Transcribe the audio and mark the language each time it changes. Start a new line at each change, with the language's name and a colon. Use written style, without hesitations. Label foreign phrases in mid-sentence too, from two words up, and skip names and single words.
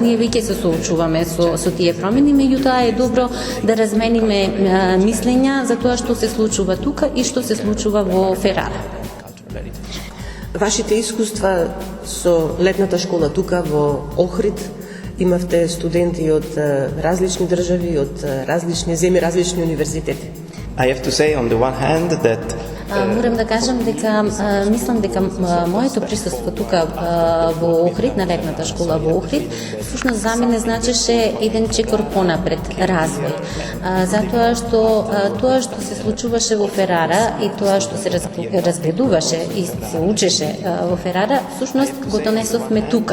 Macedonian: Ние веќе се соочуваме со тие промени, меѓутоа е добро да размениме мислења за тоа што се случува тука и што се случува во Ферара. Вашите искуства со летната школа тука во Охрид, имавте студенти од различни држави, од различни земји, различни универзитети.
English: I have to say on the one hand that
Macedonian: Морам да кажам дека мислам дека моето присуство тука во Охрид, на летната школа во Охрид, всушност за мене значеше еден чекор понапред, развој. Затоа што се случуваше во Ферара и тоа што се разгледуваше и се учеше во Ферара, всушност го донесовме тука.